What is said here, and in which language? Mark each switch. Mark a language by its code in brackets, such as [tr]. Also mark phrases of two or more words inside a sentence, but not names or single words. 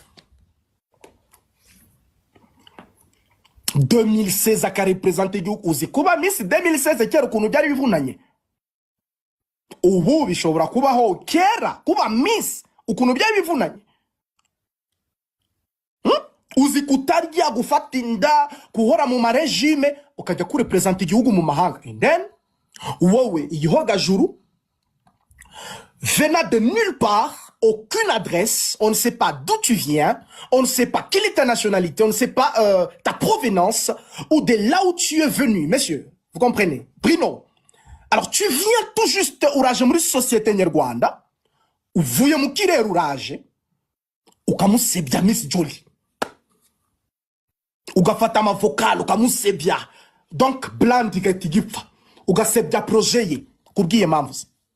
[rw] 2016 akarepresenta igihugu uzi kuba Miss 2016 kera ukuntu byari bivunanye ubu bishobora kubaho kera kuba Miss ukuntu byari bivunanye. Uzi kutarya, gufata inda, kuhora mu marejime, ukajya kurepresenta igihugu mu mahanga. [en] And then [rw] wowe igihogajuru [fr] venant de nulle part, aucune adresse, on ne sait pas d'où tu viens, on ne sait pas quelle est ta nationalité, on ne sait pas ta provenance ou de là où tu es venu. Messieurs, vous comprenez? [rw] Bruno, [fr] alors tu viens tout juste [rw] uraje muri société nyarwanda, uvuye mu kirere uraje, ukamusebya Miss Jolie. Ugafata amavokal ukamusebya, donc bland igahita igipfa, ugasebya projet ye kubwiye mpamvu ze.